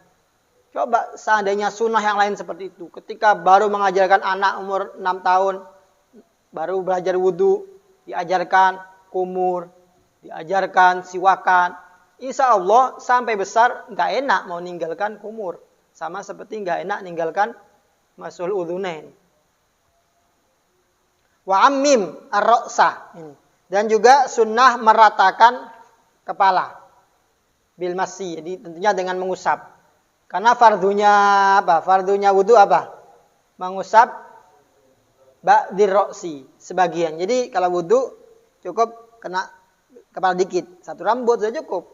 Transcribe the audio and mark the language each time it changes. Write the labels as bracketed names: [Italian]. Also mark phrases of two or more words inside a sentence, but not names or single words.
[Indonesian] Coba seandainya sunnah yang lain seperti itu. Ketika baru mengajarkan anak umur 6 tahun, baru belajar wudu, diajarkan kumur, diajarkan siwakan. [Arabic] إن شاء الله [Indonesian] sampai besar nggak enak mau ninggalkan kumur. Sama seperti nggak enak ninggalkan [Arabic] مسح الأذنين. وعمم الرأس. [Indonesian] Dan juga sunnah meratakan kepala. [Arabic] بالمسح, [Indonesian] jadi tentunya dengan mengusap. Karena fardunya apa? Fardunya wudu apa? Mengusap [Arabic] بعض الرأس [Indonesian] sebagian. Jadi kalau wudu cukup kena kepala dikit, 1 rambut sudah cukup.